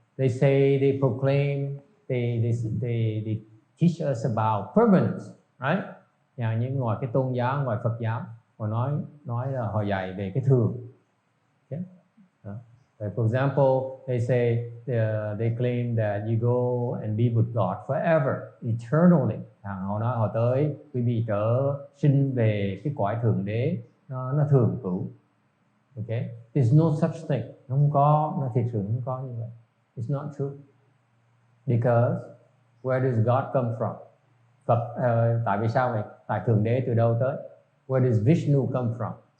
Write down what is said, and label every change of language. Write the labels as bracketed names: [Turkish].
[English] They say, they proclaim, they teach us about permanence, right? [Vietnamese] Như ngoài cái tôn giáo, ngoài Phật giáo, họ nói là họ dạy về cái thường. [English] Okay? For example, they say they claim that you go and be with God forever, eternally. [Vietnamese] Họ nói họ tới quý vị trở sinh về cái cõi thượng đế, nó thường cửu. [English] Okay? There's no such thing. [Vietnamese] Nó thiệt sự không có như vậy. [English] It's not true. Because where does God come from? [Vietnamese] Phật, tại vì sao vậy? Tại thượng đế từ đâu tới? [English] Where does Vishnu come from?